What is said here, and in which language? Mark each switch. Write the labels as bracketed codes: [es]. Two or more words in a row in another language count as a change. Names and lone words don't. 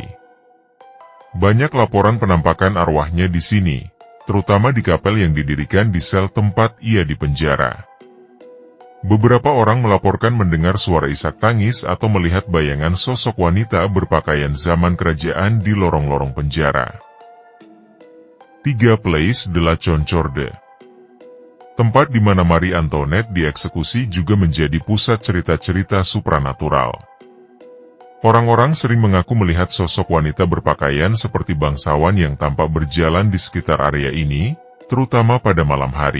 [id] Banyak laporan penampakan arwahnya di sini, terutama di kapel yang didirikan di sel tempat ia dipenjara. Beberapa orang melaporkan mendengar suara isak tangis atau melihat bayangan sosok wanita berpakaian zaman kerajaan di lorong-lorong penjara. 3. Place de la Concorde. Tempat di mana Marie Antoinette dieksekusi juga menjadi pusat cerita-cerita supranatural. Orang-orang sering mengaku melihat sosok wanita berpakaian seperti bangsawan yang tampak berjalan di sekitar area ini, terutama pada malam hari.